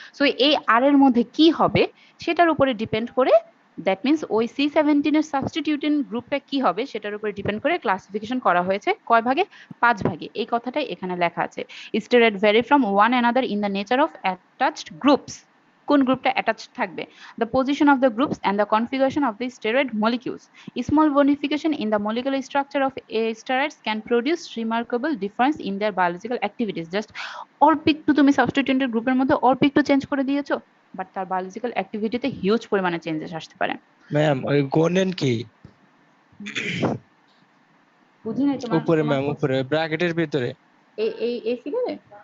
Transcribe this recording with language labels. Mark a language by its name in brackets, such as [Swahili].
[Bangla] So এই আর এর মধ্যে কি হবে সেটার উপরে ডিপেন্ড করে, দ্যাট মিনস ওই C17 এর সাবস্টিটিউটেন্ট গ্রুপটা কি হবে সেটার উপরে ডিপেন্ড করে ক্লাসিফিকেশন করা হয়েছে। কয় ভাগে? 5 ভাগে। এই কথাটাই এখানে লেখা আছে। [English] Steroid vary from one another in the nature of attached groups. [Bangla] কোন গ্রুপটা অ্যাটাচড থাকবে, [English] The position of the groups and the configuration of the steroid molecules. Small modification in the molecular structure of steroids can produce remarkable difference in their biological activities. [Bangla] Just অল্প একটু তুমি সাবস্টিটিউটেন্ট গ্রুপের মধ্যে অল্প একটু চেঞ্জ করে দিয়েছো, বাট তার বায়োলজিক্যাল অ্যাক্টিভিটিতে হিউজ পরিমাণে চেঞ্জেস আসতে পারে। ম্যাম ওই গোনেন কি বুঝি নাই তোমার উপরে ম্যাম, উপরে ব্র্যাকেটের ভিতরে। এই ফিগারে